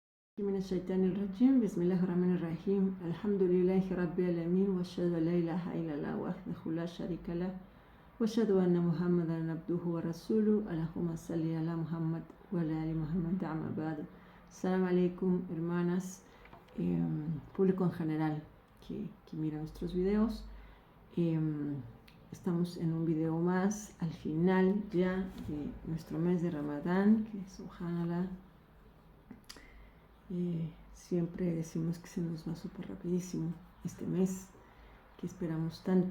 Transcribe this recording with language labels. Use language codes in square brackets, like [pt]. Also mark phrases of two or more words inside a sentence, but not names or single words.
[ar] من الشيطان الرجيم بسم الله الرحمن الرحيم الحمد لله رب العالمين واشهد ان لا اله الا الله وحده لا شريك له واشهد ان محمدا عبده ورسوله اللهم صل على محمد وعلى ال محمد اما بعد. السلام عليكم, [es] hermanas, público en general que mira nuestros videos. Estamos en un video más al final ya de nuestro mes de Ramadán, que subhanallah, siempre decimos que se nos va súper rapidísimo este mes que esperamos tanto.